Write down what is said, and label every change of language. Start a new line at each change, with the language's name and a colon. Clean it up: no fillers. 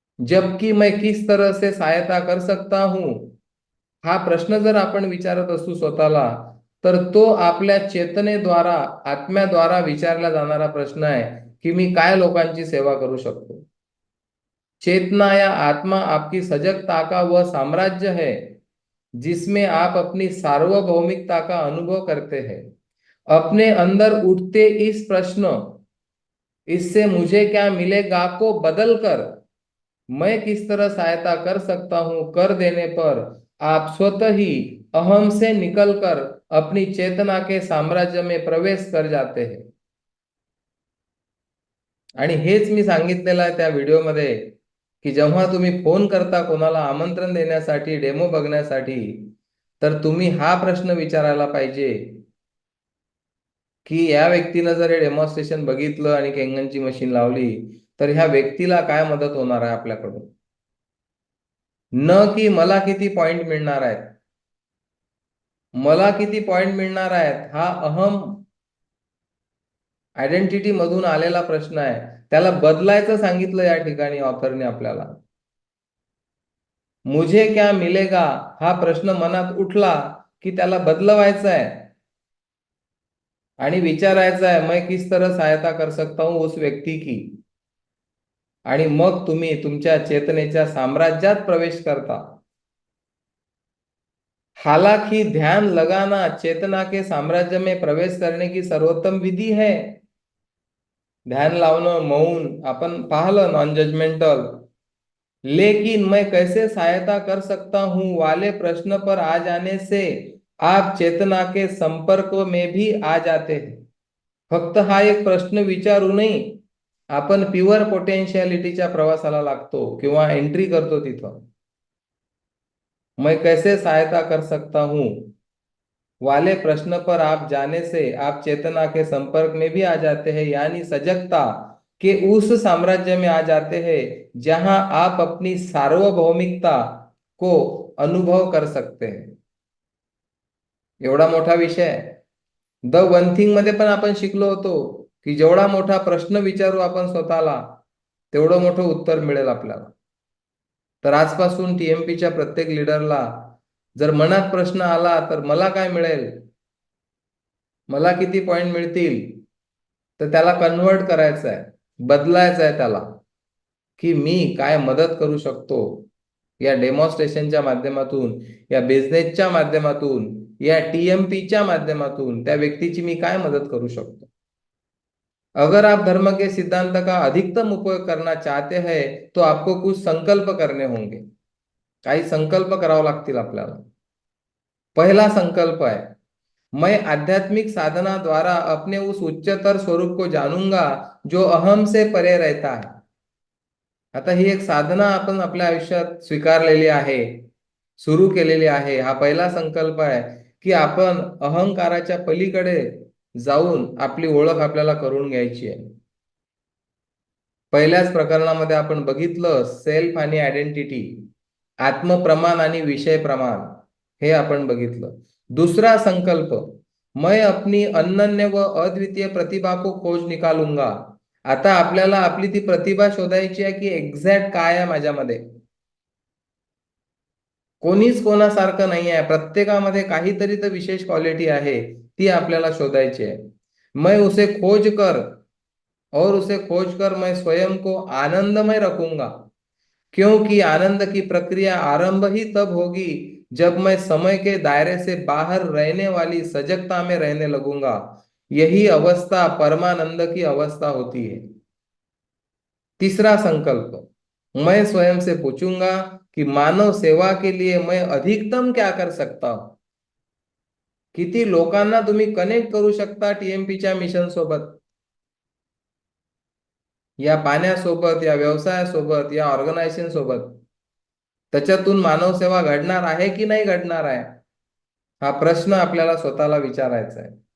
Hindi: जबकि मैं किस तरह से सहायता कर सकता हूं
Marathi: हा प्रश्न जर आपण विचारत असू स्वतःला, तर तो आपल्या चेतनेद्वारा आत्म्याद्वारा विचारला जाणारा प्रश्न आहे की मी काय लोकांची सेवा करू शकतो।
Hindi: चेतना या आत्मा आपकी सजगता का वह साम्राज्य है जिसमें आप अपनी सार्वभौमिकता का अनुभव करते हैं। अपने अंदर उठते इस प्रश्न, इससे मुझे क्या मिलेगा को बदलकर मैं किस तरह सहायता कर सकता हूं कर देने पर आप स्वतः ही अहम से निकलकर अपनी चेतना के साम्राज्य में प्रवेश कर जाते हैं।
Marathi: आणि हेच मी सांगितलेलं आहे त्या व्हिडिओमध्ये की जेव्हा तुम्ही फोन करता कोणाला आमंत्रण देण्यासाठी, डेमो बघण्यासाठी, तर तुम्ही हा प्रश्न विचारायला पाहिजे की या व्यक्तीनं जर हे डेमॉन्स्ट्रेशन बघितलं आणि केंगनची मशीन लावली तर ह्या व्यक्तीला काय मदत होणार आहे आपल्याकडून, न की मला किती पॉइंट मिळणार आहेत। मला किती पॉइंट मिळणार आहेत हा अहम आयडेंटिटी मधून आलेला प्रश्न आहे, त्याला बदलायचं सांगितलं या ठिकाणी ऑथरने आपल्याला।
Hindi: मुझे क्या मिलेगा
Marathi: हा प्रश्न मनात उठला की त्याला बदलवायचा आहे आणि विचारायचा आहे
Hindi: मैं किस तरह सहायता कर सकता हूं उस व्यक्ती की।
Marathi: आणि मग तुम्ही तुमच्या चेतनेच्या साम्राज्यात प्रवेश करता।
Hindi: हालांकि ध्यान लगाना चेतना के साम्राज्य में प्रवेश करने की सर्वोत्तम विधि है।
Marathi: ध्यान लावणं, मौन आपण पाहिलं नॉन जजमेंटल,
Hindi: लेकिन मैं कैसे सहायता कर सकता हूं वाले प्रश्न पर आ जाने से आप चेतना के संपर्क में भी आ जाते हैं।
Marathi: फक्त हा एक प्रश्न विचारू नाही, आपण प्युअर पोटेन्शियलिटीच्या प्रवासाला लागतो किंवा एंट्री करतो तिथं।
Hindi: मैं कैसे सहायता कर सकता हूं वाले प्रश्न पर आप जाने से आप चेतना के संपर्क में भी आ जाते हैं, यानी सजगता के उस साम्राज्य में आ जाते हैं जहां आप अपनी सार्वभौमिकता को अनुभव कर सकते हैं।
Marathi: एवढा मोठा विषय आहे। द वन थिंग मध्ये पण आपण शिकलो होतो की जेवढा मोठा प्रश्न विचारू आपण स्वतःला तेवढं मोठं उत्तर मिळेल आपल्याला। तर आजपासून टीएमपीच्या प्रत्येक लीडरला जर मनात प्रश्न आला तर मला काय मिळेल, मला किती पॉइंट मिळतील, तर त्याला कन्वर्ट करायचं आहे, बदलायचं आहे त्याला की मी काय मदत करू शकतो या डेमॉन्स्ट्रेशनच्या माध्यमातून, या बिझनेसच्या माध्यमातून, या टीएमपीच्या माध्यमातून त्या व्यक्तीची मी काय मदत करू शकतो।
Hindi: अगर आप धर्म के सिद्धांत का अधिकतम उपयोग करना चाहते हैं तो आपको कुछ संकल्प करने होंगे।
Marathi: काही संकल्प करावे लागतील आपल्याला।
Hindi: पहला संकल्प है, मैं आध्यात्मिक साधना द्वारा अपने उस उच्चतर स्वरूप को जानूंगा जो अहम से परे रहता है।
Marathi: आता ही एक साधना आपण आपल्या आयुष्यात स्वीकारलेली आहे, सुरू केलेली आहे. हा पहिला संकल्प आहे की आपण अहंकाराच्या पलीकडे जाऊन आपली ओळख आपल्याला करून घ्यायची आहे. पहिल्याच प्रकरणामध्ये आपण बघितलं सेल्फ आणि आयडेंटिटी, आत्मप्रमाण आणि विषय प्रमाण, हे आपण बघितलं.
Hindi: दुसरा संकल्प, मैं अपनी अनन्य व अद्वितीय प्रतिभा को खोज निकालूंगा.
Marathi: आता आपल्याला आपली ती प्रतिभा शोधायची आहे की एक्झॅक्ट काय आहे माझ्यामध्ये. कोणीच कोणासारखं नाही आहे, प्रत्येकामध्ये काहीतरी तर विशेष क्वालिटी आहे, ती आपल्याला शोधायची आहे.
Hindi: मैं उसे खोज कर और उसे खोज कर मैं स्वयं को आनंदमय रखूंगा, क्योंकि आनंद की प्रक्रिया आरंभ ही तब होगी जब मैं समय के दायरे से बाहर रहने वाली सजगता में रहने लगूंगा. यही अवस्था परमानंद की अवस्था होती है. तीसरा संकल्प, मैं स्वयं से पूछूंगा कि मानव सेवा के लिए मैं अधिकतम क्या कर सकता हूं.
Marathi: किती लोकांना तुम्ही कनेक्ट करू शकता टीएमपीच्या मिशन सोबत, या पाण्यासोबत, या व्यवसायासोबत, या ऑर्गनायझेशन सोबत. त्याच्यातून मानवसेवा घडणार आहे की नाही घडणार आहे, हा प्रश्न आपल्याला स्वतःला विचारायचा आहे.